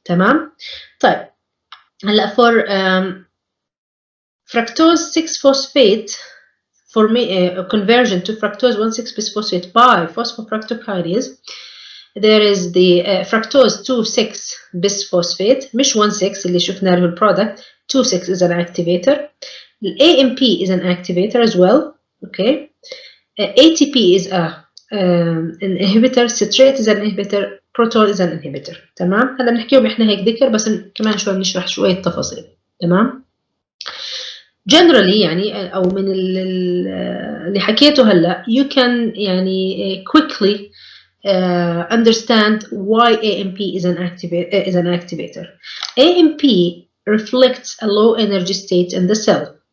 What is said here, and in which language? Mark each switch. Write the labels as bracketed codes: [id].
[ar] تمام؟ طيب هلا [en] for fructose 6-phosphate conversion to fructose 1,6-bisphosphate by phosphofructokinase, there is the fructose 2,6-bisphosphate [ar] مش 1,6 اللي شفنا له البرودكت. [en] 2,6 is an activator. AMP is an activator as well. Okay, ATP is an inhibitor. Citrate is an inhibitor. Proton is an inhibitor. [ar] تمام؟ هلا بنحكيهم احنا هيك ذكر بس كمان شوي بنشرح شوية تفاصيل. [en] تمام؟ generally [ar] يعني أو من اللي حكيته هلا [en] you can يعني quickly understand why AMP is an activator. AMP reflects a low energy state in the cell.